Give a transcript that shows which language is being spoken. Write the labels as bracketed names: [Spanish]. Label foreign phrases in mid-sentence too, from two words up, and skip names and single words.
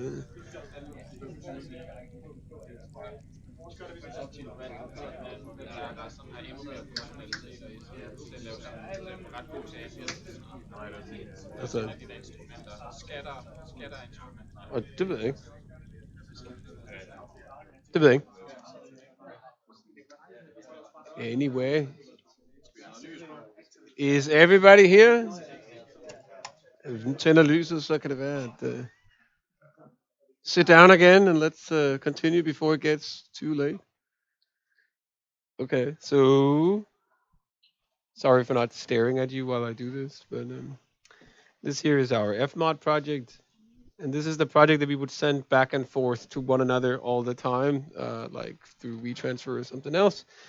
[Danish] Altså, og det ved jeg ikke. Det ved jeg ikke. [English] Anyway. Is everybody here? [Danish] Hvis nu tænder lyset, så kan det være, at... [English] sit down again and let's continue before it gets too late. Okay, so... Sorry for not staring at you while I do this, but this here is our Fmod project. And this is the project that we would send back and forth to one another all the time, like through WeTransfer or something else.